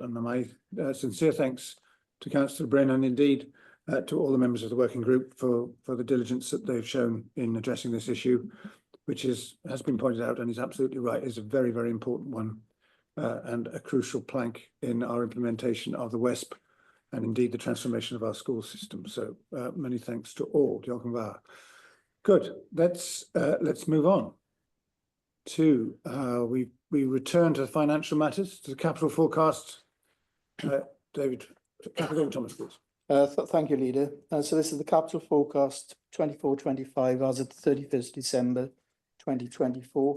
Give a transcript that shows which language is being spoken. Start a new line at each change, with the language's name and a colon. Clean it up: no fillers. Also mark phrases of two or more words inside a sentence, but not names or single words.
English: And my sincere thanks to Councillor Bryn and indeed to all the members of the working group for the diligence that they've shown in addressing this issue, which has been pointed out and is absolutely right, is a very, very important one and a crucial plank in our implementation of the WESP and indeed the transformation of our school system. So many thanks to all.
Welsh: Diolch yn fawr.
English: Good. Let's move on to we return to the financial matters, to the capital forecast. David, Capital Thomas, please. Thank you, Leader. So this is the capital forecast 24-25 as of 31st December 2024.